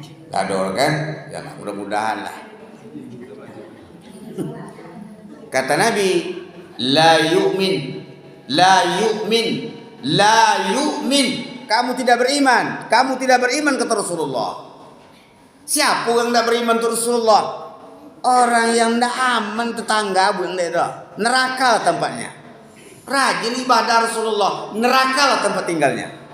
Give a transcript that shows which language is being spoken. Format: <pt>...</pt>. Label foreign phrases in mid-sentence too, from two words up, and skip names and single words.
<id>Gador kan? Ya mudah-mudahan lah. Kata Nabi,</id> <ar>لا يؤمن، لا يؤمن، لا يؤمن.</ar> <id>Kamu tidak beriman, kamu tidak beriman kata Rasulullah. Siapa yang tidak beriman kata Rasulullah? Orang yang tidak aman tetangga bu yang tidak. Neraka tempatnya. Rajin ibadah Rasulullah, neraka lah tempat tinggalnya.</id>